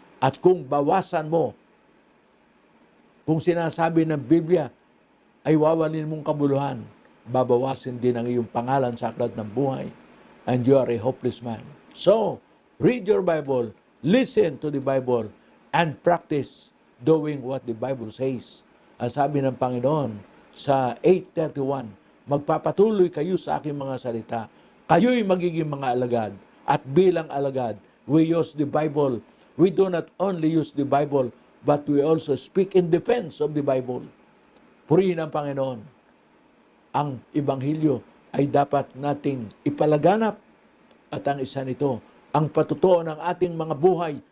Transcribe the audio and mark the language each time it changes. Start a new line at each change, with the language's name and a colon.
Filipino: At kung bawasan mo, kung sinasabi ng Biblia ay wawalin mong kabuluhan, babawasin din ang iyong pangalan sa aklat ng buhay.
English: And you are a hopeless man. So, read your Bible, listen to the Bible, and practice doing what the Bible says.
Filipino: Ang sabi ng Panginoon sa 8:31, magpapatuloy kayo sa aking mga salita. Kayo'y magiging mga alagad. At bilang alagad,
English: we use the Bible. We do not only use the Bible, but we also speak in defense of the Bible.
Filipino: Purihin ang Panginoon. Ang Ebanghelyo ay dapat nating ipalaganap. At ang isa nito, ang patutuo ng ating mga buhay